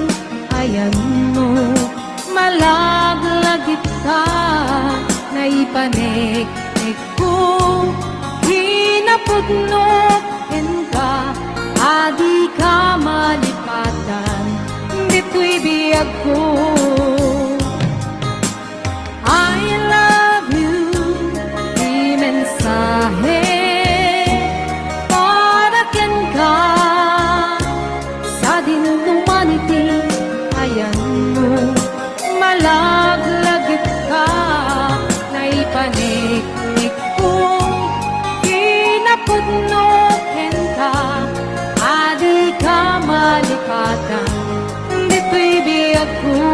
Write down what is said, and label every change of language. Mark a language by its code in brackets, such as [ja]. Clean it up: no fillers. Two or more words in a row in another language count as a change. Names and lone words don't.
[ilo] Ayan mo, malaglagit ka, naipanik-nik ko, hinapudnok ken ka, adi ka malipatan, dito'y biyag ko. [en] I love you, [ilo] di mensahe para ken ka sa dinumanity. Ayan mo, malaglagit ka, naipanik-nik ko, hinapudnok ken ka, adi ka malipatan, dito'y biyag ko.